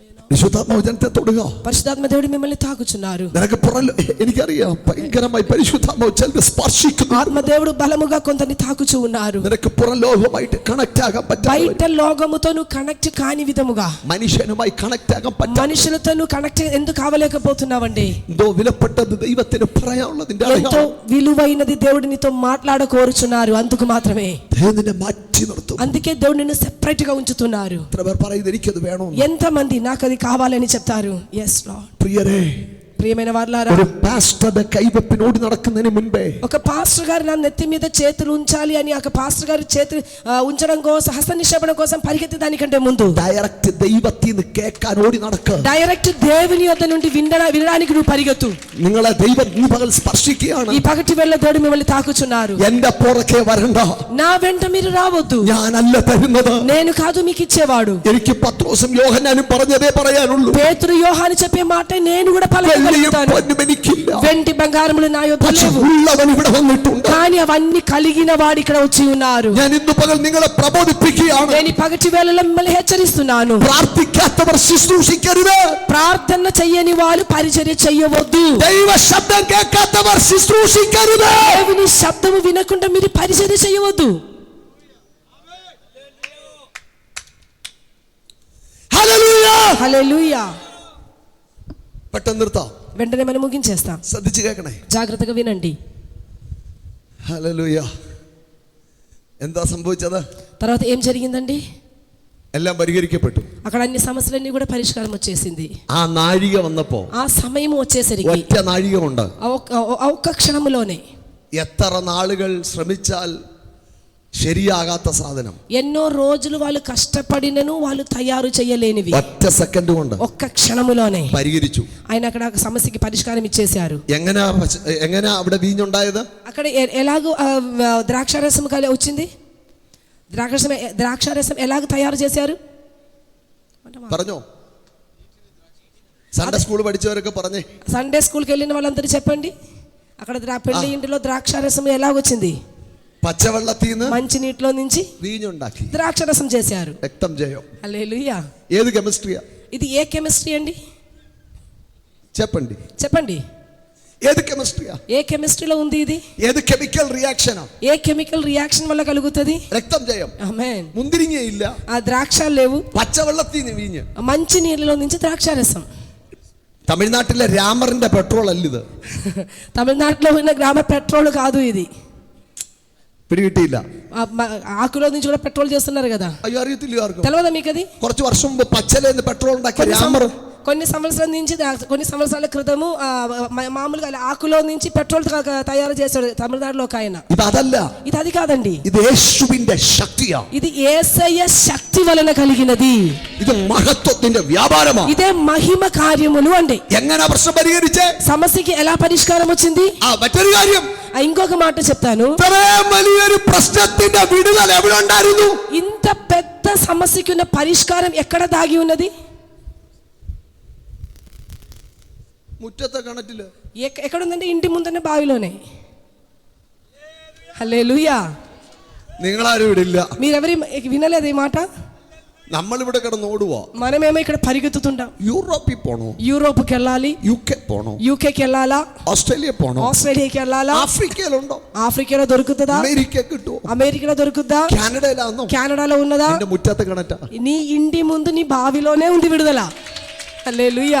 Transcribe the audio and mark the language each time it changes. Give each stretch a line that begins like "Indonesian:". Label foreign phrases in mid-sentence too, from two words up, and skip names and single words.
Malayalam: പരിശുദ്ധാത്മാവ് ജനത്തെ തൊടുക.
Telugu: పరిశుద్ధాత్మ దేవుడు మిమ్మల్ని తాకుచున్నారు.
Malayalam: നിനക്ക് എനിക്കറിയാം ഭയങ്കരമായി പരിശുദ്ധാത്മാവ് ചിലത് സ്പർശിക്കുന്നു.
Telugu: ఆత్మదేవుడు బలముగా కొందరిని తాకుచూ ఉన్నారు.
Malayalam: നിനക്ക് പുറം ലോകവുമായിട്ട് കണക്ട് ആകാൻ പറ്റാത്ത,
Telugu: బయట లోకముతో నువ్వు కనెక్ట్ కాని విధముగా
Malayalam: മനുഷ്യനുമായി കണക്ട് ആകാൻ പറ്റാത്ത,
Telugu: మనుషులతో నువ్వు కనెక్ట్ ఎందుకు కావలేకపోతున్నావండి?
Malayalam: എന്തോ വിലപ്പെട്ടത് ദൈവത്തിന് പറയാനുള്ളതിന്റെ
Telugu: ఎంతో విలువైనది దేవుడు నీతో మాట్లాడ కోరుచున్నారు. అందుకు మాత్రమే
Malayalam: ദൈവത്തിനെ മാറ്റി നിർത്തും.
Telugu: అందుకే దేవుడు నిన్ను సెపరేట్ గా ఉంచుతున్నారు.
Malayalam: എത്ര പേർ പറയുന്നത് എനിക്കത് വേണം?
Telugu: ఎంతమంది నాకు అది కావాలని చెప్తారు?
English: yes Lord.
Malayalam: പ്രിയരേ,
Telugu: ప్రియమైన వారలారా,
Malayalam: ഒരു പാസ്റ്ററുടെ കൈവപ്പിനോട് നടക്കുന്നതിന് മുൻപേ
Telugu: ఒక పాస్టర్ గారు నా నెత్తి మీద చేతులు ఉంచాలి అని ఒక పాస్టర్ గారు చేతులు ఉంచడం కోసం, హస్త నిక్షేపణ కోసం పరిగెత్తే దానికంటే ముందు
Malayalam: ഡയറക്റ്റ് ദൈവത്തിൽ നിന്ന് കേൾക്കാൻ ഓടി നടക്കുക.
Telugu: డైరెక్ట్ దేవుని యొద్ద నుండి వినడానికి నువ్వు పరిగెత్తు.
Malayalam: നിങ്ങളെ ദൈവം ഈ പകൽ സ്പർശിക്കുകയാണ്.
Telugu: ఈ పగటి వేళ దేవుడు మిమ్మల్ని తాకుచున్నారు.
Malayalam: എന്റെ പുറകെ വരണ്ട,
Telugu: నా వెంట మీరు రావద్దు,
Malayalam: ഞാനല്ല തരുന്നത്.
Telugu: నేను కాదు మీకు ఇచ్చేవాడు.
Malayalam: എനിക്ക് പത്രോസും യോഹന്നാനും പറഞ്ഞതേ പറയാനുള്ളൂ.
Telugu: పేతురు యోహాను చెప్పే మాట నేను కూడా పలకగలుగుతాను.
Malayalam: എനിക്കില്ല,
Telugu: వెండి బంగారములు నా యొద్ద
Malayalam: പക്ഷേ
Telugu: లేవు,
Malayalam: ഉള്ളവൻ ഇവിടെ വന്നിട്ടുണ്ട്.
Telugu: కానీ అవన్నీ కలిగిన వాడు ఇక్కడ వచ్చి ఉన్నారు.
Malayalam: ഞാൻ ഇന്ന് പകൽ നിങ്ങളെ പ്രബോധിപ്പിക്കുകയാണ്.
Telugu: నేను ఈ పగటి వేళలో మిమ్మల్ని హెచ్చరిస్తున్నాను.
Malayalam: പ്രാർത്ഥിക്കാത്തവർ ശുശ്രൂഷിക്കരുത്.
Telugu: ప్రార్థన చెయ్యని వాళ్ళు పరిచర్య చెయ్యవద్దు.
Malayalam: ദൈവ ശബ്ദം കേൾക്കാത്തവർ ശുശ്രൂഷിക്കരുത്.
Telugu: దేవుని శబ్దము వినకుండా మీరు పరిచర్య చెయ్యవద్దు.
Malayalam: ഹല്ലേലൂയ.
Telugu: హల్లెలూయా.
Malayalam: പെട്ടെന്ന് നിർത്താം,
Telugu: వెంటనే మనం ముగించేస్తాం.
Malayalam: ശ്രദ്ധിച്ചു കേൾക്കണേ.
Telugu: జాగ్రత్తగా వినండి.
Malayalam: ഹല്ലേലൂയ. എന്താ സംഭവിച്ചത്?
Telugu: తర్వాత ఏం జరిగిందండి?
Malayalam: എല്ലാം പരിഹരിക്കപ്പെട്ടു.
Telugu: అక్కడ అన్ని సమస్యలన్నీ కూడా పరిష్కారం వచ్చేసింది.
Malayalam: ആ നാഴിക വന്നപ്പോ,
Telugu: ఆ సమయం వచ్చేసరికి,
Malayalam: ഒറ്റ നാഴികമുണ്ട്.
Telugu: ఆ ఒక్క క్షణములోనే
Malayalam: എത്ര നാളുകൾ ശ്രമിച്ചാൽ ശരിയാകാത്ത സാധനം
Telugu: ఎన్నో రోజులు వాళ్ళు కష్టపడినను వాళ్ళు తయారు చేయలేనివి
Malayalam: ഒറ്റ സെക്കൻഡ് കൊണ്ട്
Telugu: ఒక్క క్షణములోనే
Malayalam: പരിഹരിച്ചു.
Telugu: ఆయన అక్కడ ఆ సమస్యకి పరిష్కారం ఇచ్చేశారు.
Malayalam: എങ്ങനെ അവിടെ വീഞ്ഞുണ്ടായത്?
Telugu: అక్కడ ఎలాగో ద్రాక్షారసం వచ్చింది. ద్రాక్షారసం ఎలాగ తయారు చేశారు?
Malayalam: പറഞ്ഞോ?
English: Sunday school
Malayalam: പഠിച്ചവരൊക്കെ പറഞ്ഞേ.
English: Sunday schoolki
Telugu: వెళ్ళిన వాళ్ళందరూ చెప్పండి. అక్కడ పెళ్లి ఇంటిలో ద్రాక్షారసం ఎలాగొచ్చింది?
Malayalam: പച്ചവെള്ളത്തിൽ നിന്ന്,
Telugu: మంచి నీటిలో నుంచి
Malayalam: വീഞ്ഞുണ്ടാക്കി
Telugu: ద్రాక్షారసం చేశారు.
Malayalam: രക്തം ജയം.
Telugu: హల్లెలూయా.
Malayalam: ഏത് കെമിസ്ട്രിയാ?
Telugu: ఇది ఏ కెమిస్ట్రీ అండి? చెప్పండి. చెప్పండి.
Malayalam: ഏത് കെമിസ്ട്രിയാ?
Telugu: ఏ కెమిస్ట్రీలో ఉంది ఇది?
Malayalam: ഏത്
English: chemical reactionā?
Telugu: ఏ
English: chemical reaction
Telugu: వల్ల కలుగుతుంది?
Malayalam: രക്തം ജയം.
Telugu: ఆమేన్.
Malayalam: മുന്തിരിങ്ങയില്ല,
Telugu: ఆ ద్రాక్షాలు లేవు,
Malayalam: പച്ചവെള്ളത്തിൽ നിന്ന് വീഞ്ഞ്.
Telugu: మంచి నీళ్ళలో నుంచి ద్రాక్షారసం.
Malayalam: തമിഴ്നാട്ടിലെ രാമറിന്റെ പെട്രോൾ അല്ലിത്.
Telugu: తమిళనాడులో ఉన్న గ్రామ పెట్రోల్ కాదు ఇది.
Malayalam: പിടികിട്ടിയില്ല.
Telugu: ఆకులో నుంచి కూడా పెట్రోల్ చేస్తున్నారు కదా.
Malayalam: അയ്യോ, അറിയത്തില്ല ആർക്കും.
Telugu: తెలియదా మీకు అది?
Malayalam: കുറച്ച് വർഷം മുമ്പ് പച്ചലേന്ന് പെട്രോൾ ഉണ്ടാക്കിയ രാമർ
Telugu: కొన్ని సంవత్సరాల నుంచి, కొన్ని సంవత్సరాల క్రితము మామూలుగా ఆకులో నుంచి పెట్రోల్ తయారు చేశాడు తమిళనాడులో ఒక ఆయన.
Malayalam: ഇത് അതല്ല,
Telugu: ఇది అది కాదండి.
Malayalam: ഇത് യേശുവിന്റെ ശക്തിയാ.
Telugu: ఇది యేసయ్య శక్తి వలన కలిగినది.
Malayalam: ഇത് മഹത്വത്തിന്റെ വ്യാപാരമാണ്.
Telugu: ఇదే మహిమ కార్యములు అండి.
Malayalam: എങ്ങനെ പ്രശ്നം പരിഹരിച്ചേ?
Telugu: సమస్యకి ఎలా పరిష్కారం వచ్చింది?
Malayalam: മറ്റൊരു കാര്യം,
Telugu: ఇంకొక మాట చెప్తాను.
Malayalam: ഇത്രയും വലിയൊരു പ്രശ്നത്തിന്റെ വിടുതൽ എവിടെ ഉണ്ടായിരുന്നു?
Telugu: ఇంత పెద్ద సమస్యకి ఉన్న పరిష్కారం ఎక్కడ దాగి ఉన్నది?
Malayalam: മുറ്റത്തെ കിണറ്റില്.
Telugu: ఎక్కడుందంటే ఇంటి ముందన్న బావిలోనే. హల్లెలూయా.
Malayalam: നിങ്ങളാരും ഇവിടെ ఇല്ല.
Telugu: మీరెవరి వినలేదు ఈ మాట?
Malayalam: നമ്മളിവിടെ കിടന്ന് ഓടുവാ.
Telugu: మనమేమో ఇక్కడ పరిగెత్తుతుంటాం.
Malayalam: യൂറോപ്പിൽ പോണോ?
Telugu: యూరోప్కి వెళ్ళాలి,
Malayalam: UK పోണോ?
Telugu: యూకేకి వెళ్ళాలా,
Malayalam: ഓസ്ട്രേലിയ പോണോ?
Telugu: ఆస్ట్రేలియాకి వెళ్ళాలా,
Malayalam: ആഫ്രിക്കയിലുണ്ടോ?
Telugu: ఆఫ్రికాలో దొరుకుతుందా?
Malayalam: അമേരിക്ക കിട്ടുമോ?
Telugu: అమెరికాలో దొరుకుద్దా?
Malayalam: കാനഡയിലാണോ?
Telugu: కెనడాలో ఉన్నదా?
Malayalam: എന്റെ ముచ్చത്തെ കിണറ്റാ.
Telugu: నీ ఇంటి ముందు నీ బావిలోనే ఉంది విడుదల. హల్లెలూయా.